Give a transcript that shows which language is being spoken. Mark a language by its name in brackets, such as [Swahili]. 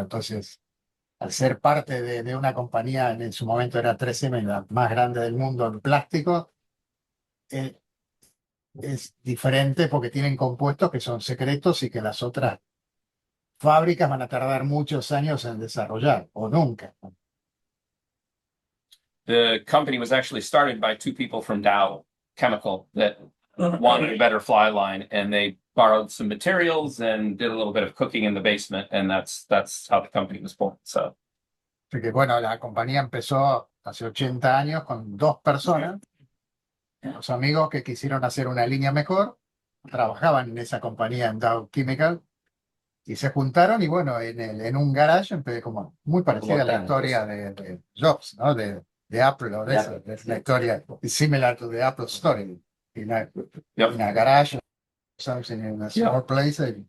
[Spanish] Entonces, al ser parte de una compañía, en su momento era 3M, la más grande del mundo en plástico, eh, es diferente porque tienen compuestos que son secretos y que las otras fábricas van a tardar muchos años en desarrollar, o nunca. [English] The company was actually started by two people from Dow Chemical that wanted a better fly line, and they borrowed some materials and did a little bit of cooking in the basement, and that's how the company was born. So [Spanish] Así que bueno, la compañía empezó hace 80 años con dos personas, los amigos que quisieron hacer una línea mejor, trabajaban en esa compañía en Dow Chemical y se juntaron y bueno, en un garage, como muy parecida a la historia de Jobs, ¿no? De Apple, o de esa, es la historia [English] similar to the Apple story. In a garage, something in a small place.